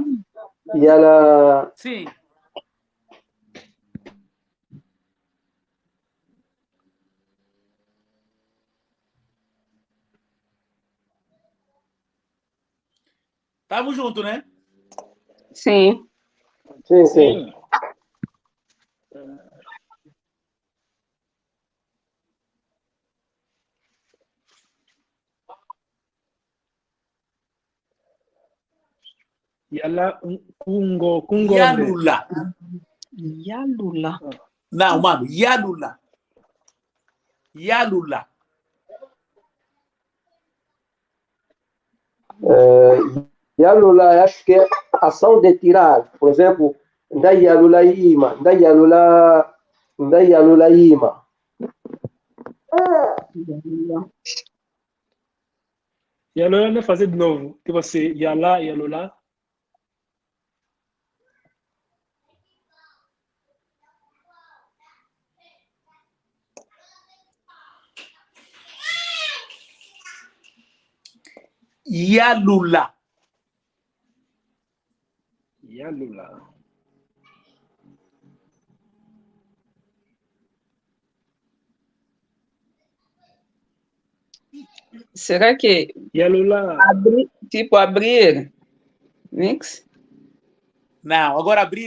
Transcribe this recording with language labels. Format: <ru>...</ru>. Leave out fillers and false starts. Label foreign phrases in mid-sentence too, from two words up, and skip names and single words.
<pt>Sim. Estamos juntos, né? Sim. Sim, sim.</pt> <kmb>Yala kungonde. Yalula. Yalula.</kmb> <pt>Não,</pt> <kmb>mano, yalula. Yalula. Yalula,</kmb> <pt>acho que é ação de tirar. Por exemplo, da</pt> <kmb>Yalula Ima.</kmb> <pt>Da</pt> <kmb>Yalula Ima.</kmb> <pt>Yala não é fazer de novo. Tipo assim,</pt> <kmb>yala, yalula. Yalula. Yalula.</kmb> <pt>Será que</pt> <kmb>Yalula.</kmb> <pt>abrir, tipo abrir? Mix? Não, agora abrir</pt>